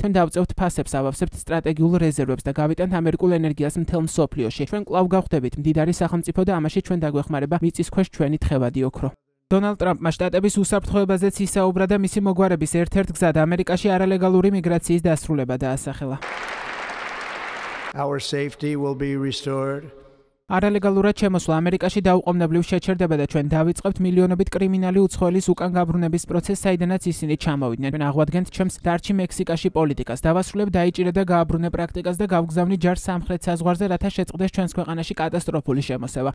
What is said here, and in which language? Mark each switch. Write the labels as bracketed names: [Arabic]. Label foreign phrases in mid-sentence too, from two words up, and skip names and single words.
[Georgian] ჩვენ დავწევთ ფასებს, ავავსებთ სტრატეგიულ რეზერვებს და გავიტანთ ამერიკულ ენერგიას მთელ მსოფლიოში. ჩვენ კვლავ გავხდებით მდიდარი სახელმწიფო და ამაში ჩვენ დაგვეხმარება მიწის ქვეშ ჩვენი თხევადი ოქრო. დონალდ ტრამპმა შტატების უსაფრთხოებაზეც ისაუბრა და მისი მოგვარების ერთ-ერთ გზად ამერიკაში არალეგალური მიგრაციის დასრულება დაასახელა. [English] Our safety will be restored. [Georgian] არალეგალურად შემოსვლა ამერიკაში დაუყოვნებლივ შეჩერდება და ჩვენ დავიწყებთ მილიონობით კრიმინალი უცხოელის უკან გაბრუნების პროცესს, საიდანაც ისინი ჩამოვიდნენ. ჩვენ აღვადგენთ ჩემს დარჩი მექსიკაში პოლიტიკას, დავასრულებ დაიჭირე და გააბრუნე პრაქტიკას და გავგზავნი ჯარს სამხრეთ საზღვარზე, რათა შეწყდეს ჩვენს ქვეყანაში კატასტროფული შემოსევა.